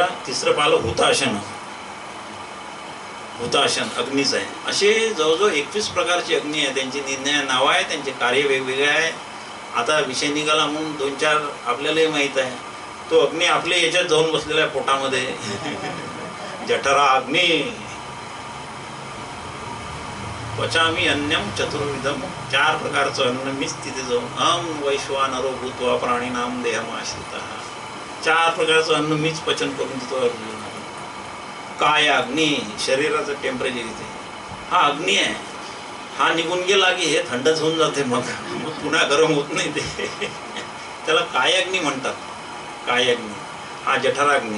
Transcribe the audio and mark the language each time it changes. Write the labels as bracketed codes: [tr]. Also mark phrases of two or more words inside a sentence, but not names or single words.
[mr] तिसरं पाहिलं हुताशन, हुताशन अग्नीच आहे. असे जवळजवळ 21 प्रकारचे अग्नी आहे. त्यांची निर्णय नावं आहे, त्यांचे कार्य वेगवेगळे आहे. आता विषय निघाला म्हणून 2-4 आपल्यालाही माहीत आहे. तो अग्नी आपल्या याच्यात जाऊन बसलेला आहे पोटामध्ये. [sa] जठरा अग्नी पचामी अन्यम चतुर्विधम, [mr] 4 प्रकारचं अन्न मीच तिथे जाऊन. [sa] वैश्वानरो भूत्वा प्राणीनाम देहमाश्रितः, [mr] 4 प्रकारचं अन्न मीच पचन करून देतो अर्जुन. काय अग्नी, शरीराचं टेम्परेचर इथे, हा अग्नी आहे. हा निघून गेला की हे थंडच होऊन जाते, मग पुन्हा गरम होत नाही ते. त्याला काय अग्नी म्हणतात. काय अग्नी, हा जठराग्नी.